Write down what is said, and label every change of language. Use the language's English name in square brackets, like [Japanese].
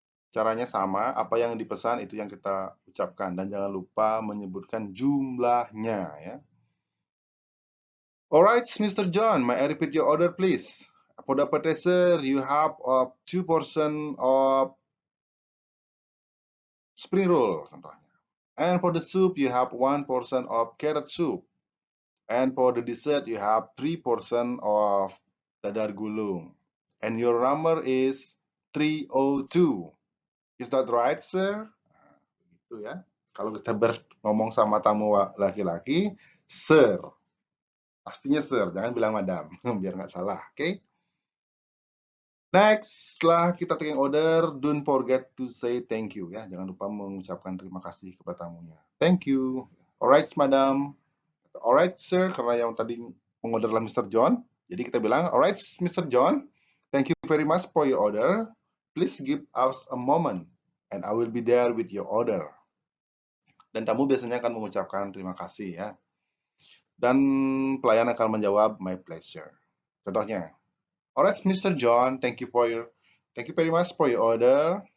[Indonesian] Caranya sama, apa yang dipesan itu yang kita ucapkan dan jangan lupa menyebutkan jumlahnya ya. [English] Alright, Mr. John, may I repeat your order please? For the appetizer, you have 2 portion of spring roll [Indonesian] contohnya. [English] And for the soup, you have 1 portion of carrot soup. And for the dessert, you have 3 portion of dadar gulung. And your number is 302. Is that right, sir? [Indonesian] Nah, begitu ya. Kalau kita ngomong sama tamu laki-laki, sir. Pastinya sir, jangan bilang madam, biar nggak salah, oke? [English] Okay? Next, [Indonesian] setelah kita [English] taking order, don't forget to say thank you [Indonesian] ya. Jangan lupa mengucapkan terima kasih kepada tamunya. [English] Thank you. Alright, madam. Alright, sir, [Indonesian] karena yang tadi mengorder adalah Mr. John. Jadi kita bilang, [English] alright, [Indonesian] Mr. [English] John, thank you very much for your order. Please give us a moment and I will be there with your order. [Indonesian] Dan tamu biasanya akan mengucapkan terima kasih ya. Dan pelayan akan menjawab [English] my pleasure. [Indonesian] Contohnya, [English] alright, Mr. John, thank you very much for your order.